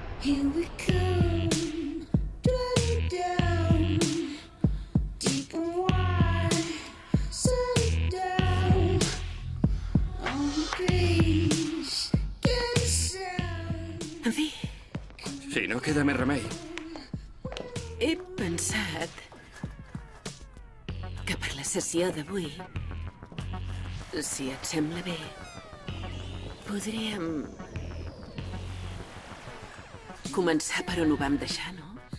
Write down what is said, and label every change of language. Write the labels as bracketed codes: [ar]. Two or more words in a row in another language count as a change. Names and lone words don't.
[en] Here we come, driving down, deep and wide, settle down on the beach, get a sound. [ca] En fi, Si no queda més remei. he pensat que per la sessió d'avui, si et sembla bé, podríem començar per on ho vam deixar, no?